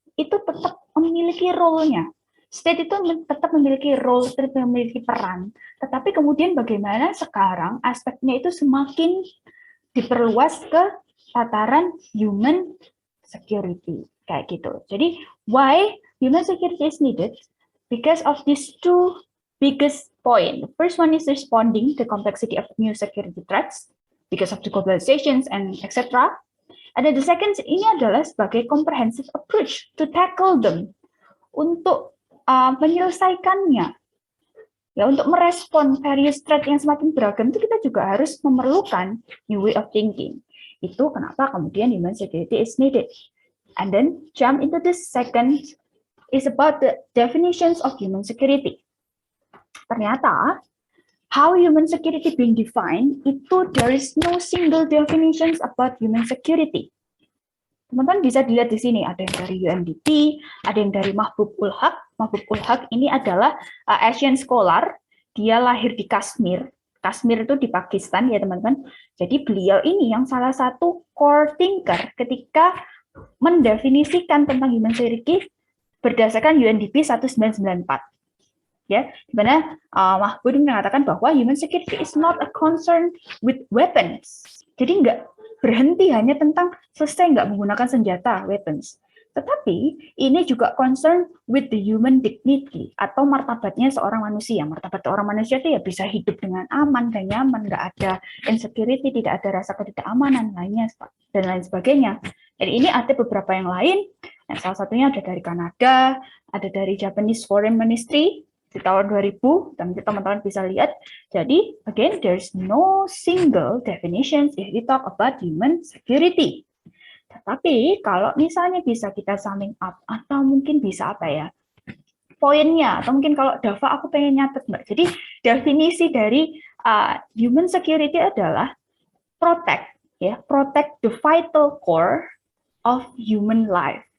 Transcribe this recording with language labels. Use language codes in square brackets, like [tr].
[id] Itu tetap memiliki role-nya. State itu tetap memiliki role, tetap memiliki peran. Tetapi kemudian bagaimana sekarang aspeknya itu semakin diperluas ke tataran human security. Kayak gitu. [en] Jadi, why human security is needed? Because of these two biggest points. The first one is responding to the complexity of new security threats because of the globalizations and etc. And then the second [id] ini adalah sebagai [en] comprehensive approach to tackle them, [id] untuk menyelesaikannya, untuk merespon various threat yang semakin beragam itu kita juga harus memerlukan [en] new way of thinking. [id] Itu kenapa kemudian human security [en] is needed. And then jump into the second is about the definitions of human security. Ternyata how human security being defined, itu there is no single definitions about human security. [id] Teman-teman bisa dilihat di sini, ada yang dari UNDP, ada yang dari Mahbub ul Haq. Mahbub ul Haq ini adalah [en] Asian scholar, [id] dia lahir di Kashmir. Kashmir itu di Pakistan ya teman-teman. Jadi beliau ini yang salah satu [en] core thinker [id] ketika mendefinisikan tentang human security berdasarkan UNDP 1994. Ya, di mana Mahbub mengatakan bahwa [en] human security is not a concern with weapons. [id] Jadi nggak berhenti hanya tentang selesai nggak menggunakan senjata, weapons. Tetapi ini juga [en] concern with the human dignity [id] atau martabatnya seorang manusia. Martabat seorang manusia itu ya bisa hidup dengan aman dan nyaman, nggak ada insecurity, tidak ada rasa ketidakamanan lainnya dan lain sebagainya. Dan ini ada beberapa yang lain. Nah, salah satunya ada dari Kanada, ada dari Japanese Foreign Ministry di tahun 2000, dan teman-teman bisa lihat. [en] Jadi, again, there's no single definitions if we talk about human security. [id] Tetapi, kalau misalnya bisa kita [en] summing up, [id] atau mungkin bisa poinnya, atau mungkin kalau Dava aku pengen nyatet, Mbak. Jadi, definisi dari human security adalah [en] protect the vital core of human life.